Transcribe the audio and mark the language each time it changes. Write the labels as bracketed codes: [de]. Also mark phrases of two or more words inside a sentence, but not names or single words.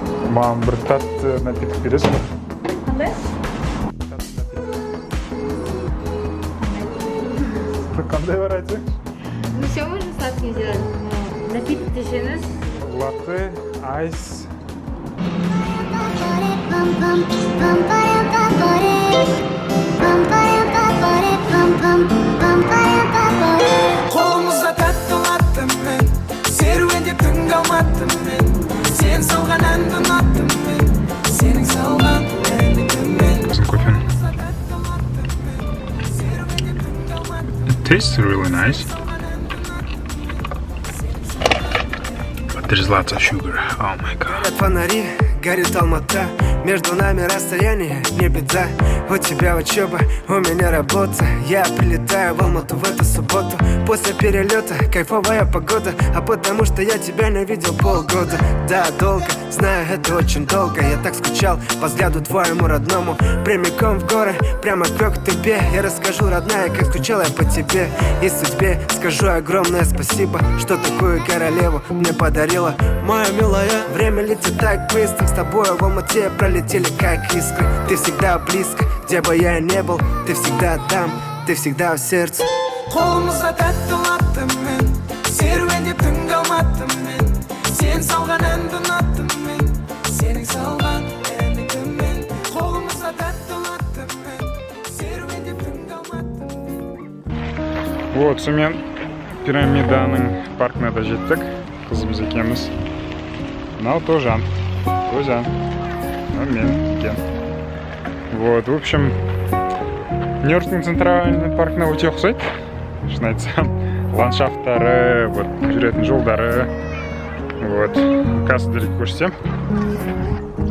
[kk] Маған бір тәтті напиток бересің бе? Қандай? Қандай бар айтсаңшы? [ru] Ну все можно сладким сделать, но напиток дешевле. [kk] Латте, айс. Қолымызда тәтті латтым мен, серуендеп түн қалматтым мен. Сен салған әнді ұнаттым мен, сенің салған әнді күнмен. Кофе. [en] It tastes really nice. But there's lots of sugar. Oh my god. [ru] Горят фонари, горит Алмата. Между нами расстояние, не беда. У тебя учеба, у меня работа. Я прилетаю в Алмату в эту субботу. После перелета кайфовая погода. А потому что я тебя не видел полгода. Да, долго, знаю, это очень долго. Я так скучал по взгляду твоему родному. Прямиком в горы, прямо к тебе. Я расскажу, родная, как скучал я по тебе. И судьбе скажу огромное спасибо, что такую королеву мне подарила. Моя милая, время летит так быстро. С тобой в Алмате пролетели как искры. Ты всегда близко, где бы я не был. Ты всегда там, ты всегда в сердце. [kk] Қолымызда тәтті латтым мен, серуендеп түн қалматтым мен. Сен салған әнді ұнаттым мен, сенің салған әнді күнмен. Қолымызда тәтті латтым мен, серуендеп түн қалматтым. Вот, сонымен пирамиданың паркына да жеттік. Қызымыз екеуміз. Мынау Тожан. Тожан. Мен екен. [ru] Вот, в общем, [kk] Нью-Йорктің центральный паркына өте ұқсайды. Шын айтсам, ландшафттары, вот, жүретін жолдары. Вот, кассадарды көрсетсем.